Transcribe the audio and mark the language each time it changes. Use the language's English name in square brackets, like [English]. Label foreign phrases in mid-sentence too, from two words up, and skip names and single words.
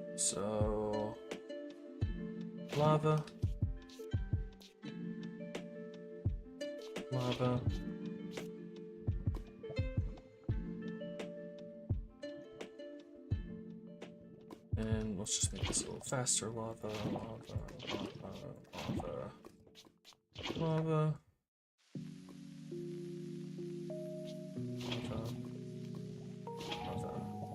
[English] So lava. Lava. And let's just make this a little faster. Lava, lava, lava, lava, lava. Lava.